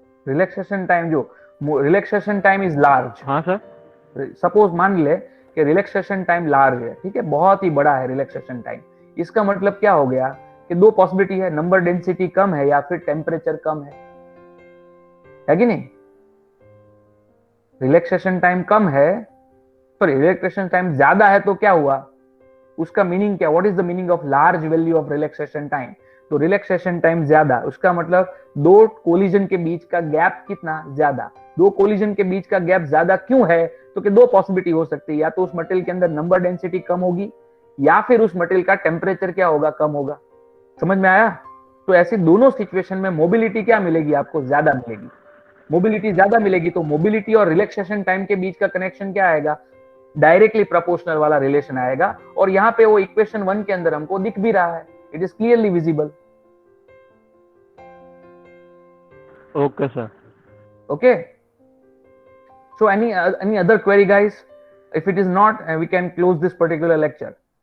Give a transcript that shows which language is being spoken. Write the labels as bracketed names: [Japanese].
[English] relaxation time, [Gujarati] જો [English] relaxation time is large, [Hindi] हाँ sir, suppose मान ले कि रिलैक्सेशन टाइम लार्ज है, ठीक है, बहुत ही बड़ा है रिलैक्सेशन टाइम। इसका मतलब क्या हो गया कि दो पॉसिबिलिटी है, नंबर डेंसिटी कम है या फिर टेम्परेचर कम है कि नहीं। रिलैक्सेशन टाइम कम है सॉरी रिलैक्सेशन टाइम ज्यादा है तो क्या हुआ, उसका मीनिंग क्या, [English] What is the meaning of large value of relaxation time? [Hindi] तो रिलैक्सेशन टाइम ज्यादा, उसका मतलब दो कोलिजन के बीच का गैप कितना ज्यादा। दो कोलिजन के बीच का गैप ज्यादा क्यों है, तो कि दो पॉसिबिलिटी हो सकती है, या तो उस मटेरियल के अंदर नंबर डेंसिटी कम होगी, या फिर उस मटेरियल का टेम्परेचर क्या होगा, कम होगा। समझ में आया? तो ऐसी दोनों सिचुएशन में मोबिलिटी क्या मिलेगी आपको, ज्यादा मिलेगी। मोबिलिटी ज्यादा मिलेगी तो मोबिलिटी और रिलैक्सेशन टाइम के बीच का कनेक्शन क्या आएगा, डायरेक्टली प्रोपोर्शनल वाला रिलेशन आएगा। और यहाँ पे वो इक्वेशन 1 के अंदर हमको दिख भी रहा है, [English] It is clearly visible. Okay sir. Okay, so any other query guys? If it is not, we can close this particular lecture.